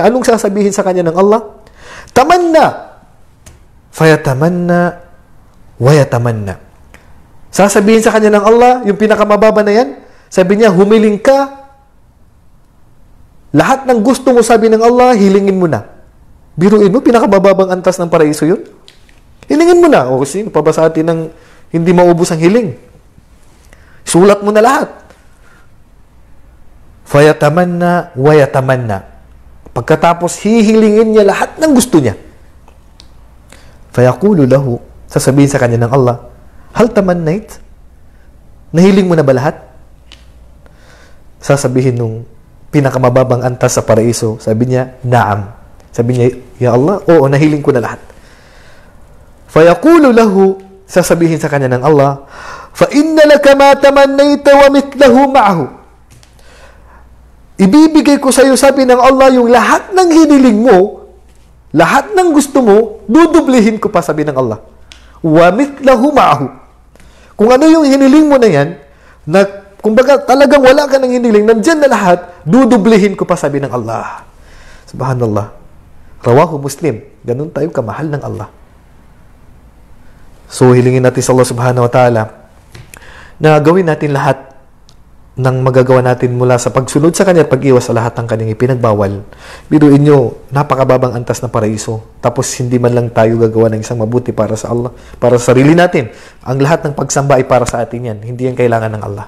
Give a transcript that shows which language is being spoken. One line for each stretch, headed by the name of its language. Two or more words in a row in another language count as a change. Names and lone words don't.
Filipino: Anong sasabihin sa kanya ng Allah?
Arabic: تمنّ، فيتمنى، ويتمنى.
Filipino: Sasabihin sa kanya ng Allah, yung pinakamababa na yan, sabi niya, humiling ka, lahat ng gusto mo, sabi ng Allah, hilingin mo na. Biruin mo, pinakamababang antas ng paraiso yun. Hilingin mo na. O sino pa ba sa atin ng hindi maubos ang hiling? Sulat mo na lahat.
Arabic: فيتمنى ويتمنى.
Filipino: Pagkatapos hihilingin niya lahat ng gusto niya.
Arabic: فيقول له,
Filipino: sasabihin sa kanya ng Allah,
Arabic: هل تمنيت?
Filipino: Nahiling mo na ba lahat? Sasabihin nung pinakamababang antas sa paraiso, sabi niya, naam. Sabi niya,
Arabic: يا الله,
Filipino: oo, nahiling ko na lahat.
Arabic: فيقول له,
Filipino: sasabihin sa kanya ng Allah,
Arabic: فإن لك ما تمنيت ومثله معه.
Filipino: Ibibigay ko sa iyo, sabi ng Allah, yung lahat ng hiniling mo, lahat ng gusto mo, dudublihin ko pa, sabi ng Allah.
Arabic: ومثله معه.
Filipino: Kung ano yung hiniling mo na yan, na kumbaga talagang wala ka ng hiniling, nandyan na lahat, dudublihin ko pa, sabi ng Allah.
Arabic: سبحان الله. رواه مسلم.
Filipino: Ganun tayo kamahal ng Allah. So, hilingin natin sa
Arabic: الله سبحانه وتعالى
Filipino: na gawin natin lahat ng magagawa natin mula sa pagsunod sa Kanya at pag-iwas sa lahat ng Kanyang ipinagbawal. Biruin nyo, napakababang antas na paraiso. Tapos, hindi man lang tayo gagawa ng isang mabuti para sa Allah, para sa sarili natin. Ang lahat ng pagsamba ay para sa atin yan. Hindi yan kailangan ng Allah.